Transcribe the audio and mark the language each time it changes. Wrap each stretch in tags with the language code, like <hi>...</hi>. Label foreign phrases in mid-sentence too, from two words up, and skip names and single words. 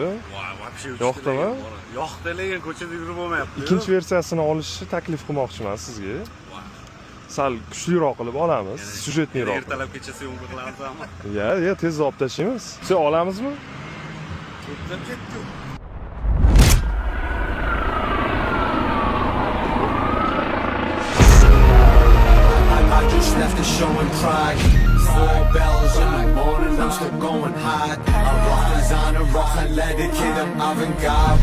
<ru>Вообще</ru> <uz>Yoqdimi? Yoqdi, lekin ko'chada yurib bo'lmayapti. Ikkinchi versiyasini olishni taklif qilmoqchiman sizga. Sal kuchliroq qilib olamiz, syujetniroq. Ertalabgacha syomka qilamizmi? Ya, tezda olib tashlaymiz. Siz olamizmi? To'xtab ketdi.</uz> <en>I just left the show in Prague. 4 bells in the morning, I'm still going hard. I rock designer, rock and let it kid them avant-garde.</en>